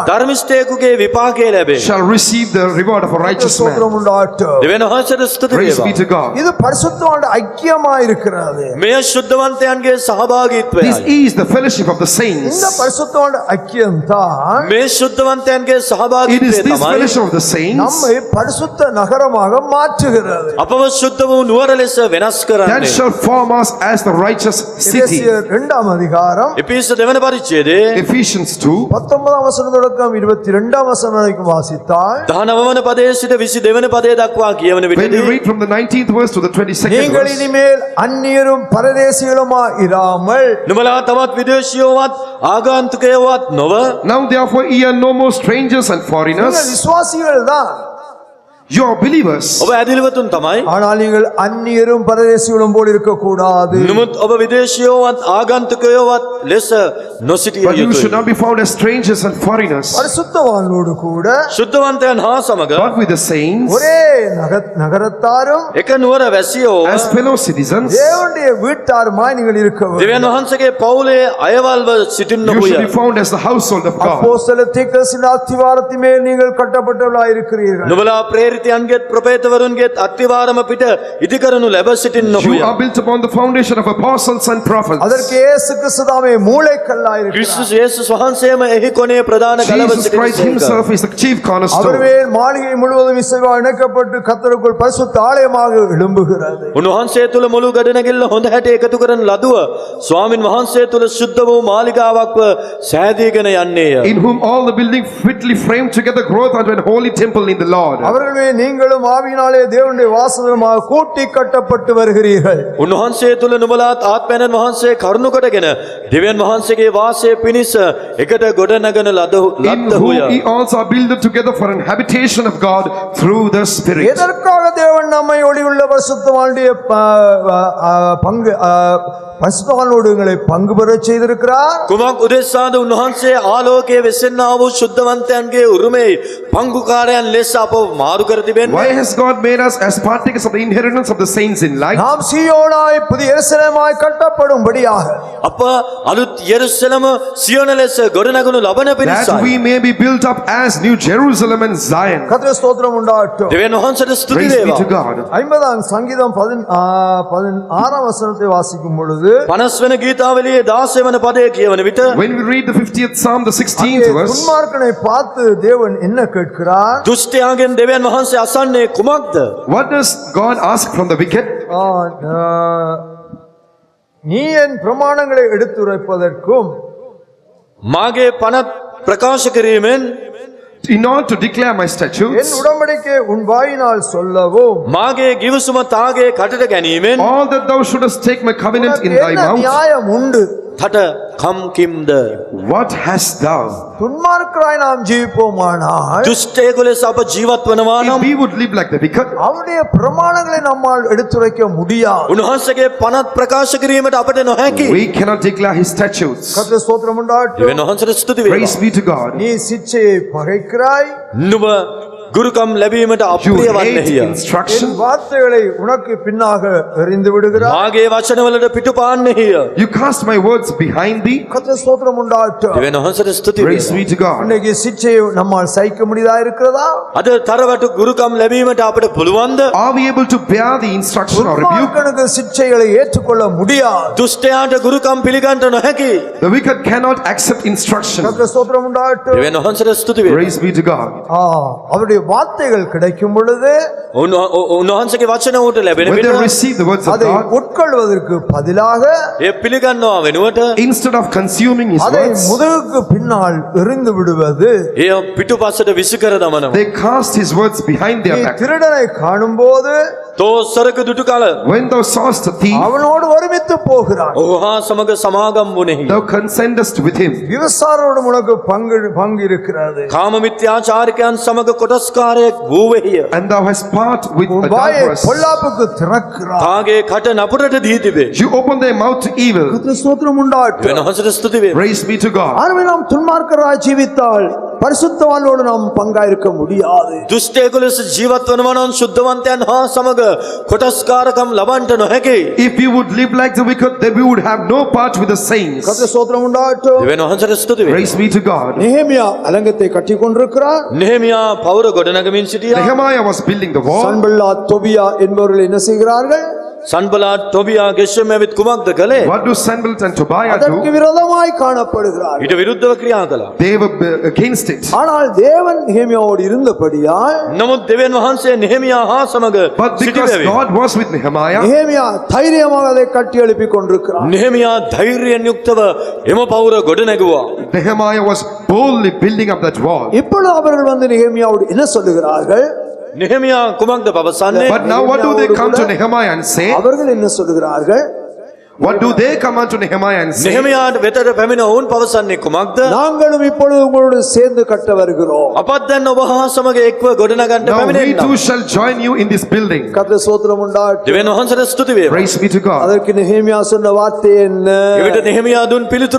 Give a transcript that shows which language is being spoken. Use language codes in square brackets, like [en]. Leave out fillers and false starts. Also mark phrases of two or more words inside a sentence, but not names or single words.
[si] ධර්මිෂ්ඨයෙකුගේ විපාකය ලැබේ. [en] shall receive the reward of a righteous man. [ta] ஸ்தோத்திரம் உண்டாகட்டும். [si] දෙවියන් වහන්සේට ස්තුති [en] Praise be [si] වේවා. [en] to God. [ta] இது பரிசுத்தவானுடைய ஐக்கியமா இருக்கிறது. [si] මෙය ශුද්ධවන්තයන්ගේ [en] This [si] සහභාගීත්වයයි. [en] is the fellowship of the [ta] இந்த [en] saints. [ta] பரிசுத்தவானுடைய ஐக்கியம் தான் [si] මේ ශුද්ධවන්තයන්ගේ [en] It is [si] සහභාගීත්වය [en] this [si] තමයි [en] fellowship of the saints [ta] நம்மை பரிசுத்த நகரமாக மாற்றுகிறது. [si] අපව ශුද්ධ වූ නුවර ලෙස වෙනස් [en] that [si] කරන්නේ. [en] shall form us as the righteous city. [ta] எபேசியர் 2 அதிகாரம் [si] එපිස දෙවන පරිච්ඡේදයේ [en] Ephesians 2, [ta] 19 வசனம் தொடக்கம் 22 வசனம் வரைக்கும் வாசித்தால் [si] 19 වන පදයේ සිට 22 වන පදයේ දක්වා කියවන [en] when we [si] විටදී [en] read from the 19th verse to the 22nd [ta] நீங்கள் [en] verse, [ta] இனிமேல் அந்நியரும் பரதேசிகளுமா இராமல் [si] නුඹලා තවත් විදේශියෝවත් ආගන්තුකයෝවත් නොව [en] now therefore ye are no more strangers and [ta] நீங்கள் [en] foreigners, [ta] விசுவாசிகள் தான், [en] you are believers. [si] ඔබ ඇදිලිවතුන් තමයි. [ta] ஆனால் நீங்கள் அந்நியரும் பரதேசிகளும் போல் இருக்கக்கூடாது. [si] නමුත් ඔබ විදේශියෝවත් ආගන්තුකයෝවත් ලෙස නොසිටිය [en] But you should [si] යුතුයි. [en] not be found as strangers and foreigners, [ta] பரிசுத்தவான்களோடு கூட [si] ශුද්ධවන්තයන් හා සමග [en] but with the saints [ta] ஒரே நகரத்தாரும் [si] එක නුවර වැසියෝ [en] as fellow citizens. [ta] தேவனுடைய வீட்டாருமாய் நீங்கள் இருக்க வேண்டும். [si] දෙවියන් වහන්සේගේ පවුලේ අයවල්ව [en] You should [si] සිටින්නහුය. [en] be found as the household of God. [ta] அப்போஸ்தல தீர்க்கதரிசியின் அஸ்திவாரத்தின் மேல் நீங்கள் கட்டப்பட்டவர்களாய் இருக்கிறீர்கள். [si] නුඹලා ප්‍රේරිතයන්ගේත් ප්‍රපේතවරුන්ගේත් අත්තිවාරම පිට ඉදිකරනු ලැබ [en] You [si] සිටින්නහුය. [en] are built upon the foundation of apostles and prophets. [ta] அதற்கு இயேசு கிறிஸ்து தாமே மூளைக்கல்லாய் இருக்கிறார். [si] ක්‍රිස්තුස් යේසුස් වහන්සේම එහි කොනේ ප්‍රධාන ගලව [en] Jesus Christ [si] සිටින [en] himself is the chief [ta] அவர் [en] cornerstone. [ta] மேல் மாளிகை முழுவதும் இசைவா இணைக்கப்பட்டு கர்த்தருக்குள் பரிசுத்த ஆலயமாக எழும்புகிறது. [si] උන්වහන්සේ තුළ මුළු ගඩනැගිල්ල හොඳ හැට එකතු කරන ලදුව ස්වාමින් වහන්සේ තුළ ශුද්ධ වූ මාලිගාවක්ව සෑදීගෙන යන්නේය. [en] In whom all the building fitly framed together groweth unto an holy temple in the Lord. [ta] அவர்கள் மேல் நீங்களும் ஆவியினாலே தேவனுடைய வாசனமாக கூட்டி கட்டப்பட்டு வருகிறீர்கள். [si] උන්වහන්සේ තුළ නුඹලාත් ආත්මයන් වහන්සේ කරුණු කොටගෙන දෙවියන් වහන්සේගේ වාසය පිණිස එකට ගොඩනගන [en] in [si] ලද්දහුය. [en] whom ye also are builded together for an habitation of God through the Spirit. [ta] எதற்காக தேவன் நம்மை ஒளியுள்ள பரிசுத்தவானுடைய பங்கு பரிசுத்தவானோடு எங்களை பங்கு பெறச் செய்திருக்கிறார்? [si] කුමක් උදෙසාද උන්වහන්සේ ආලෝකයේ වෙසෙන්නා වූ ශුද්ධවන්තයන්ගේ උරුමේ පංගුකාරයන් ලෙස අපව මාරු කර තිබෙන්නේ? [en] Why has God made us as partakers of the inheritance of the saints in light? [ta] நாம் சீயோனாய் புதிய எருசலேமாய் கட்டப்படும்படியாக [si] අප අලුත් යෙරුසලම සියොන ලෙස ගොඩනගනු ලබන [en] That [si] පිණිසයි. [en] we may be built up as New Jerusalem and Zion. [ta] கர்த்தருக்கு ஸ்தோத்திரம் உண்டாகட்டும். [si] දෙවියන් වහන්සේට ස්තුති [en] Praise be to [si] වේවා. [en] God. [ta] 50ஆம் சங்கீதம் 16ஆம் வசனத்தை வாசிக்கும் பொழுது [si] 50 වෙනි ගීතාවලියේ 16 වන පදයේ කියවන විට [en] When we read the 50th Psalm, the 16th [ta] அங்கே [en] verse, [ta] துன்மார்க்கனை பார்த்து தேவன் என்ன கேட்கிறார்? [si] දුෂ්ටයාගෙන් දෙවියන් වහන්සේ අසන්නේ කුමක්ද? [en] what does God ask from the wicked? [ta] நீ என் பிரமாணங்களை எடுத்துரைப்பதற்கும் [si] මාගේ පනත් ප්‍රකාශ කිරීමෙන් [en] In order to declare my [ta] என் [en] statutes, [ta] உடன்படிக்கை உன் வாயினால் சொல்லவும் [si] මාගේ ගිවිසුම තාගේ කටට ගැනීමෙන් [en] all that thou shouldest take my covenant in thy [ta] என்ன [en] mouth, [ta] நியாயம் உண்டு? [si] තට කම් කිම්ද? [en] what hast thou? [ta] துன்மார்க்கராய் நாம் ஜீவிப்போமானால் [si] දුෂ්ටයෙකු ලෙස අප ජීවත් වනවා [en] If [si] නම් [en] we would live like the wicked, [ta] அவருடைய பிரமாணங்களை நம்மால் எடுத்துரைக்க முடியாது. [si] උන්වහන්සේගේ පනත් ප්‍රකාශ කිරීමට අපට නොහැකි. [en] we cannot declare his statutes. [ta] கர்த்தர் ஸ்தோத்திரம் உண்டாகட்டும். [si] දෙවියන් වහන්සේට ස්තුති [en] Praise [si] වේවා. [en] be to God. [ta] நீ சிச்சையை பகைக்கிறாய், [si] නුඹ ගුරුකම් ලැබීමට [en] You [si] අප්‍රිය [en] hate [si] වන්නේය. [ta] என் [en] instruction. [ta] வார்த்தைகளை உனக்கு பின்னாக எறிந்து விடுகிறாய். [si] මාගේ වචනවලට පිටුපාන්නේය. [en] You cast my words behind thee. [ta] கர்த்தர் ஸ்தோத்திரம் உண்டாகட்டும். [si] දෙවියන් වහන්සේට ස්තුති [en] Praise [si] වේවා. [en] be to God. [ta] இன்னைக்கு சிச்சையை நம்மால் சகிக்க முடியதா இருக்கிறதா? [si] අද තරවටු ගුරුකම් ලැබීමට අපට පුළුවන්ද? [en] Are we able to bear the instruction or rebuke? [ta] துன்மார்க்கனுக்கு சிச்சைகளை ஏற்றுக்கொள்ள முடியாது. [si] දුෂ්ටයාට ගුරුකම් පිළිගන්නට නොහැකි. [en] The wicked cannot accept instruction. [ta] கர்த்தர் ஸ்தோத்திரம் உண்டாகட்டும். [si] දෙවියන් වහන්සේට ස්තුති වේවා. [en] Praise be to God. [ta] அவருடைய வார்த்தைகள் கிடைக்கும் பொழுது [si] උන්වහන්සේගේ වචන උට ලැබෙන [en] When [si] විට [en] they receive the words of [ta] அதை [en] God, [ta] உட்கொள்வதற்கு பதிலாக [si] ඒ පිළිගන්නවා වෙනුවට [en] instead of consuming his [ta] அதை [en] words, [ta] முதுகுக்கு பின்னால் எறிந்து விடுவது. [si] එය පිටුපසට විසිකර දමනවා. [en] they cast his words behind [ta] நீ [en] their back. [ta] திருடனை காணும்போது [si] තෝ සරක දුටු කල [en] When thou sawest a thief, [ta] அவனோடு ஒருமித்து போகிறான். [si] ඔහු හා සමග සමාගම් වුණෙහි. [en] thou consentest with him. [ta] விவசாரோடு உனக்கு பங்கு இருக்கிறது. [si] කාම මිත්‍යාචාරිකයන් සමග කොටස්කාරයෙක් වූවෙහිය. [en] And thou hast part with [ta] உன் வாயை [en] adulterers. [ta] பொல்லாப்புக்கு திறக்கிறான். [si] තාගේ කට නපුරට දී තිබේ. [en] You open their mouth to evil. [ta] கர்த்தர் ஸ்தோத்திரம் உண்டாகட்டும். [si] දෙවියන් වහන්සේට ස්තුති වේවා. [en] Praise be to God. [ta] ஆகவே நாம் துன்மார்க்கராய் ஜீவித்தால் பரிசுத்தவானோடு நாம் பங்காயிருக்க முடியாது. [si] දුෂ්ටයෙකු ලෙස ජීවත් වනවා නම් ශුද්ධවන්තයන් හා සමග කොටස්කාරකම් ලබන්නට නොහැකි. [en] If we would live like the wicked, then we would have no part with the saints. [ta] கர்த்தர் ஸ்தோத்திரம் உண்டாகட்டும். [si] දෙවියන් වහන්සේට ස්තුති වේවා. [en] Praise be to God. [ta] நெகேமியா அலங்கத்தை கட்டிக் கொண்டிருக்கிறார். [si] නෙහෙමියා පවුර ගොඩනගමින් සිටියා. [en] Nehemiah was building the wall. [ta] சன்பல்லாத் தொபியா என்பவர்கள் என்ன செய்கிறார்கள்? [si] සන්බලාත් ටොබියා ගෙෂම් ඇවිත් කුමක්ද කළේ? [en] What do Sanballat and Tobiah [ta] அதற்கு [en] do? [ta] விரோதமாய் காணப்படுகிறார். [si] ඊට විරුද්ධව ක්‍රියා කළා. [en] They were against it. [ta] ஆனால் தேவன் நெகேமியாவோடு இருந்தபடியால் [si] නමුත් දෙවියන් වහන්සේ නෙහෙමියා හා සමග [en] But because [si] සිටියවේ. [en] God was with Nehemiah, [ta] நெகேமியா தைரியமாக அதை கட்டி எழுப்பிக் கொண்டிருக்கிறார். [si] නෙහෙමියා ධෛර්යයෙන් යුක්තව එම පවුර ගොඩනැගුවා. [en] Nehemiah was boldly building up that wall. [ta] இப்பொழுது அவர்கள் வந்து நெகேமியாவோடு என்ன சொல்லுகிறார்கள்? [si] නෙහෙමියා කුමක්ද පවසන්නේ? [en] But now what do they come to Nehemiah and say? [ta] அவர்கள் என்ன சொல்லுகிறார்கள்? [en] What do they come unto Nehemiah and say? [si] නෙහෙමියාට වෙතට පැමිණ ඔවුන් පවසන්නේ කුමක්ද? [ta] நாங்களும் இப்பொழுது உங்களோடு சேர்ந்து கட்ட வருகிறோம். [si] අපත් දැන් ඔබ හා සමග එක්ව ගොඩනගන්න [en] Now we [si] පැමිණෙන්නම්. [en] too shall join you in this building. [ta] கர்த்தர் ஸ்தோத்திரம் உண்டாகட்டும். [si] දෙවියන් වහන්සේට ස්තුති වේවා. [en] Praise be to God. [ta] அதற்கு நெகேமியா சொன்ன வார்த்தை என்ன? [si] එවිට නෙහෙමියා දුන් පිළිතුර